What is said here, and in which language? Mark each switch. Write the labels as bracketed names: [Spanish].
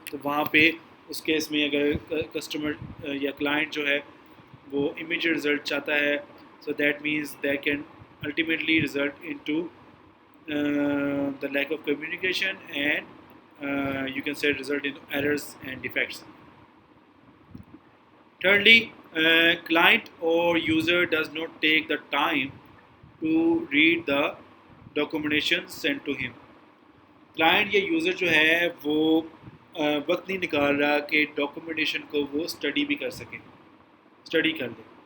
[Urdu] تو وہاں پہ اس کیس میں اگر کسٹمر یا کلائنٹ جو ہے وہ امیجیٹ رزلٹ چاہتا ہے, [English] So that means that can ultimately result into the lack of communication and you can say result in errors and defects. Thirdly, client or user does not take the time to read the documentation sent to him. [Urdu] Client یا user جو ہے وہ وقت نہیں نکال رہا کہ documentation کو وہ اسٹڈی بھی کر سکیں, اسٹڈی کر لیں.